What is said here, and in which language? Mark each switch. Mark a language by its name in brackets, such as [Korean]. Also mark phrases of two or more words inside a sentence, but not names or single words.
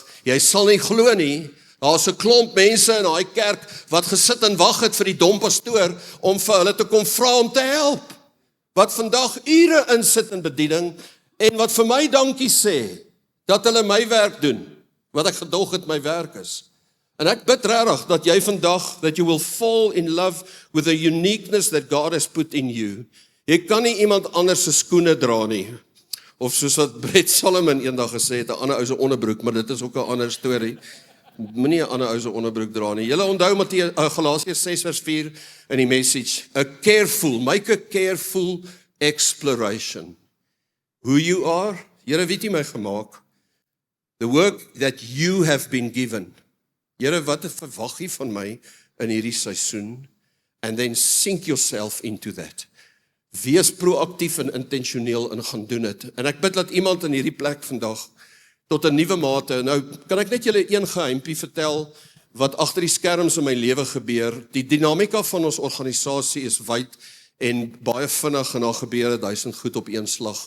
[Afrikaans] Jy sal nie glo nie, daar's 'n klomp mense in daai kerk, wat gesit en wag het vir die dom pastoor, om vir hulle te kom vra om te help. Wat vandag ure insit in bediening, en wat vir my dankie sê, dat hulle my werk doen, wat ek gedog het my werk is. En ek bid regtig, dat jy vandag, [English] that you will fall in love with the uniqueness that God has put in you. [Afrikaans] Jy kan nie iemand anders se skoene dra nie, of soos wat Brett Solomon eendag gesê het, 'n ander ou se onderbroek, maar dit is ook 'n ander storie. Moenie 'n ander ou se onderbroek dra nie. Julle onthou Galasiërs 6 vers 4 in die message, [English] make a careful exploration. Who you are, [Afrikaans] Here, weet jy my gemaak? [English] The work that you have been given. [Afrikaans] Here, wat verwag jy van my in hierdie seisoen? [English] And then sink yourself into that. [Afrikaans] Wees proaktief en intentioneel en gaan doen dit. En ek bid dat iemand in hierdie plek vandag tot 'n nuwe mate. Nou, kan ek net julle een geheimpie vertel wat agter die skerms in my lewe gebeur? Die dinamika van ons organisasie is wyd en baie vinnig en daar gebeur 1000 goed op een slag.